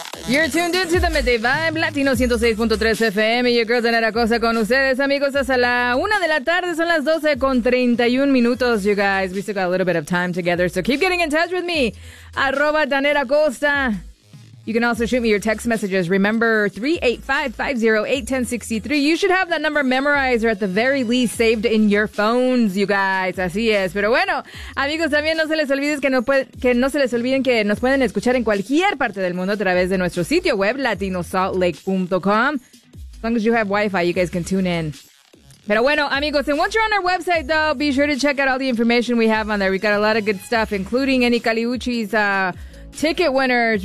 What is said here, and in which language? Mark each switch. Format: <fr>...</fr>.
<en>You're tuned into the Midday Vibe, Latino 106.3 FM. Your girl</en> <es>Daniela Costa con ustedes, amigos. Hasta la una de la tarde, son las 12:31.</es> <en>You guys, we still got a little bit of time together, so keep getting in touch with me. @DanielaCosta. You can also shoot me your text messages. Remember, 385-508-1063. You should have that number memorized or at the very least saved in your phones, you guys.</en> <es>Así es. Pero bueno, amigos, también no se les olvide que nos pueden escuchar en cualquier parte del mundo a través de nuestro sitio web, latinosaltlake.com.</es> <en>As long as you have Wi-Fi, you guys can tune in.</en> <es>Pero bueno, amigos,</es> <en>and once you're on our website, though, be sure to check out all the information we have on there. We got a lot of good stuff, including any Caliuchis, ticket winners.</en>